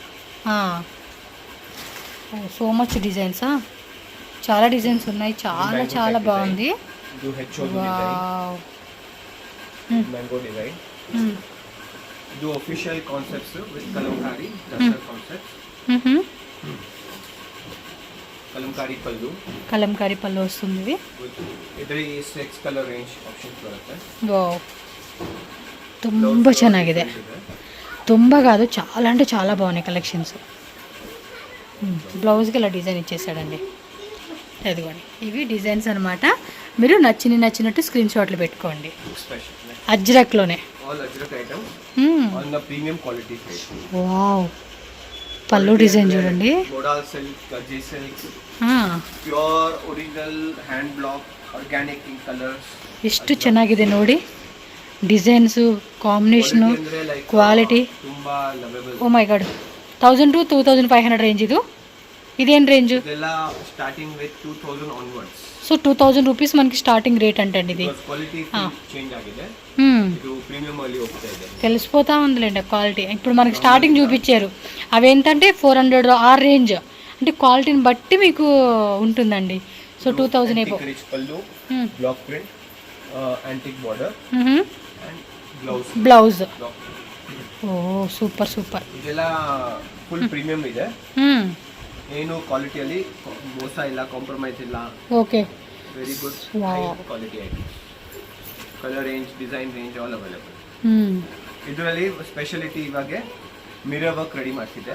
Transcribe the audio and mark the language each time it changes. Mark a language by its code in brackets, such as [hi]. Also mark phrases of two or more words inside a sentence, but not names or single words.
[en] so much designs, [te] చాలా డిజైన్స్ ఉన్నాయి. చాలా చాలా బాగుంది. [en] ಇದು official concepts with kalamkari, dasar concepts. [te] కలంకారీ పళ్ళు వస్తుంది. [kn] ಇದರಲ್ಲಿ 6 [en] colour range options [kn] ಬರುತ್ತೆ. ವಾವ್, ತುಂಬ ಚೆನ್ನಾಗಿದೆ. [te] ತುಂಬ కాదు, చాలా అంటే చాలా బాగున్నాయి కలెక్షన్స్. బ్లౌజ్కి ఇలా డిజైన్ ఇచ్చేసాడండి. అదిగోండి, ఇవి డిజైన్స్ అనమాట. మీరు నచ్చినట్టు స్క్రీన్ షాట్లు పెట్టుకోండి. అజ్రక్లోనే వావ్, పళ్ళు డిజైన్ చూడండి. [kn] ಎಷ್ಟು ಚೆನ್ನಾಗಿದೆ ನೋಡಿ ಡಿಸೈನ್ಸ್, ಕಾಂಬಿನೇಷನು, ಕ್ವಾಲಿಟಿ. [en] Oh my god, 1000 to 2500 range. [te] ఇదేం రేంజ్? [en] starting with 2000 onwards. [te] సో 2000 రూపీస్ మనకి [en] starting rate [te] అంటండి. ఇది తెలిసిపోతా ఉందిలేండి క్వాలిటీ. ఇప్పుడు మనకి స్టార్టింగ్ చూపించారు, అవి ఏంటంటే 400 ఆ రేంజ్. అంటే క్వాలిటీని బట్టి మీకు ఉంటుందండి. సో 2000 ఏపో. బ్లౌజ్. [en] oh super super. [kn] ಇದೆಲ್ಲ [en] full premium [kn] ಇದೆ. ಏನು ಕ್ವಾಲಿಟಿಯಲ್ಲಿ ಮೋಸ ಇಲ್ಲ, ಕಾಂಪ್ರಮೈಸ್ ಇಲ್ಲ. ಓಕೆ, [en] Very good high quality items. Colour range, design range all available. [kn] ಇದರಲ್ಲಿ ಸ್ಪೆಷಾಲಿಟಿ ಇವಾಗ [en] mirror work [kn] ರೆಡಿ ಮಾಡ್ತಿದೆ.